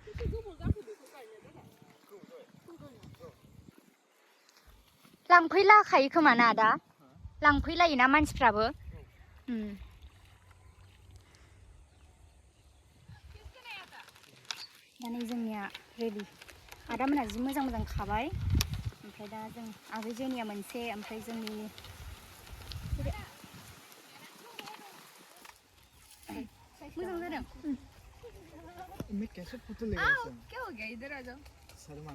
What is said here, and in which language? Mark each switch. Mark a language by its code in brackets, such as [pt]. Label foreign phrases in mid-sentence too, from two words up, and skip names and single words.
[brx] लांफैलाखायो खोमा ना आदा लांफैलायोना मानसिफ्राबो दा नै जोंनिया रेडि आदामोना जि मोजां मोजां खाबाय ओमफ्राय दा जों आगै जेनिया मोनसे ओमफ्राय जोंनि मोजां जादों [hi] मैं कैसे फोटो लेगा इसमें क्या हो गया इधर आ जाओ शर्मा